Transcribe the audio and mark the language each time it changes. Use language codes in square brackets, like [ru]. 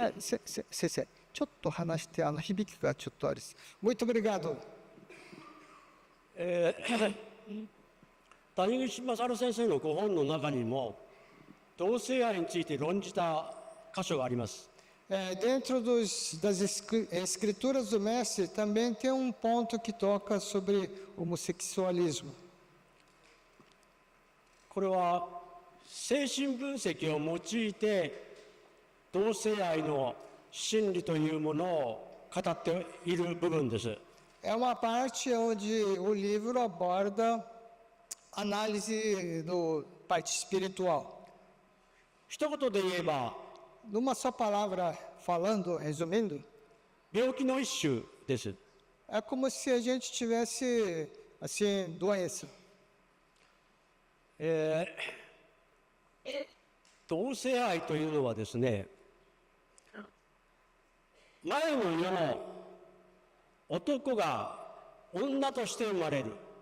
[ja] 先生、ちょっと話して、響きがちょっとあれです。 [pt] Muito obrigado。 [ja] 谷口勝先生のご本の中にも同性愛について論じた箇所があります。 [pt] Dentro das escrituras do mestre também tem ponto que toca sobre homossexualismo. [ja] これは精神分析を用いて同性愛の真理というものを語っている部分です。 [pt] É uma parte onde o livro aborda análise do parte espiritual. [ja] 一言で言えば [pt] Numa só palavra falando, resumindo, [ja] 病気の一種です。 [pt] é como se a gente tivesse assim doença. [ja] 同性愛というのはですね、前の世の男が女として生まれる。